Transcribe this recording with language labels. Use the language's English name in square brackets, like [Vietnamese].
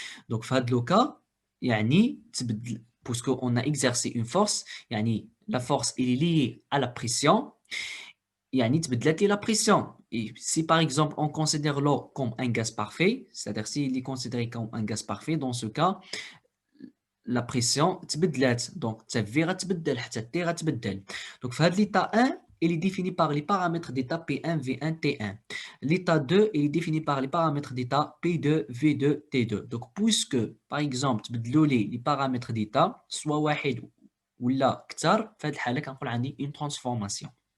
[French] Donc, [Arabic] في هذا [French] le cas, [Arabic] يعني تبدل [French] puisqu'on a exercé une force, يعني la force elle est liée à la pression, [Arabic] يعني تبدلت لي [French] la pression. Et si par exemple on considère l'eau comme un gaz parfait, c'est-à-dire s'il est considéré comme un gaz parfait, dans ce cas, la pression [Arabic] تبدلات. Donc تفي غتبدل حتى T غتبدل. [French] Donc في هذا l'état 1, il est défini par les paramètres d'état P1, V1, T1. L'état 2, il est défini par les paramètres d'état P2, V2, T2. Donc, puisque, par exemple, [Arabic] تبدلوا لي [French] les paramètres d'état, soit [Arabic] واحد ولا كثر, في هذه الحالة كنقول عندي [French] une transformation.